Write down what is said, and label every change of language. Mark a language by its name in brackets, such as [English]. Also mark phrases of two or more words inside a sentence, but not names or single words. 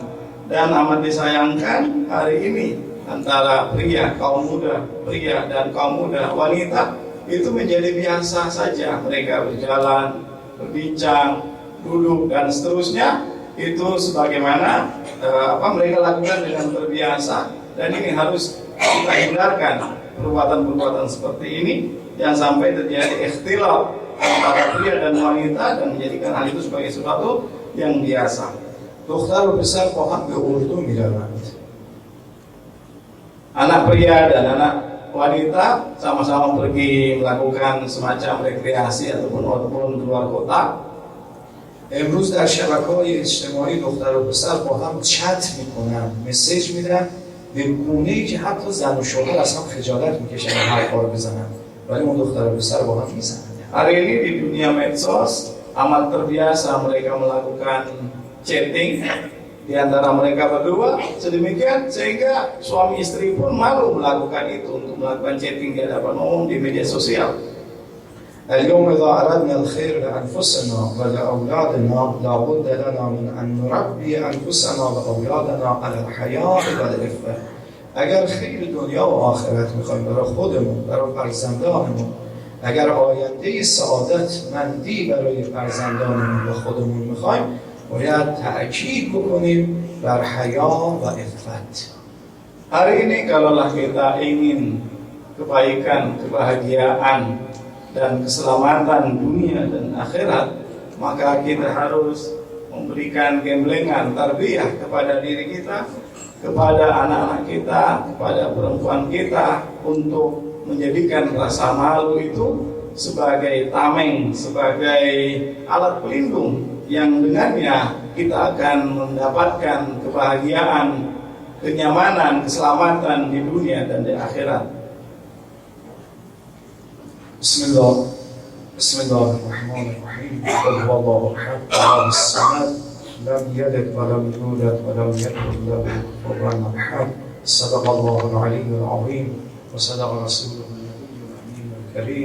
[Indonesian] Dan amat disayangkan hari ini antara kaum muda pria dan kaum muda wanita itu menjadi biasa saja mereka berjalan, berbincang, duduk dan seterusnya itu sebagaimana mereka lakukan dengan terbiasa, dan ini harus kita hindarkan perbuatan-perbuatan seperti ini yang sampai terjadi ikhtilaf antara pria dan wanita dan menjadikan hal itu sebagai sesuatu yang biasa. [Persian] دختر و پسر با هم به اردو میروند. [Indonesian] Anak pria dan anak wanita sama-sama pergi melakukan semacam rekreasi ataupun keluar kota. [Persian] امروز در شبکه‌های اجتماعی دختر و پسر با هم چت میکنن، مسیج میدن به گونه‌ای که حتی زن و شوهر از هم خجالت میکشن حرفا رو بزنن، ولی اون دختر و پسر با هم میزنن. [Indonesian] Hari ini di dunia medsos amat terbiasa mereka melakukan chatting di antara mereka berdua, sedemikian sehingga suami istri pun malu melakukan itu, untuk melakukan chatting di hadapan umum di media sosial. [Arabic] اليوم إذا أردنا الخير لأنفسنا ولأولادنا لابد لنا من أن نربي أنفسنا وأولادنا على الحياء والعفة. [Persian] اگر خیر دنیا و آخرت میخوایم برای خودمون، برای فرزندانمون، اگر آینده سعادت مندی برای فرزندانمون و خودمون میخوایم، باید تأکید بکنیم بر حیا و عفت. [Indonesian] Hari ini kalaulah kita ingin kebaikan, kebahagiaan dan keselamatan dunia dan akhirat, maka kita harus memberikan gemblengan tarbiyah kepada diri kita, kepada anak-anak kita, kepada perempuan kita, untuk menjadikan rasa malu itu sebagai tameng, sebagai alat pelindung yang dengannya kita akan mendapatkan kebahagiaan, kenyamanan, keselamatan di dunia dan di akhirat. [Arabic] Bismillahirrahmanirrahim. قل هو الله أحد، الله الصمد، لم يلد ولم يولد ولم يكن له كفوا أحد. صدق الله العلي العظيم وصدق رسوله النبي الأمين الكريم.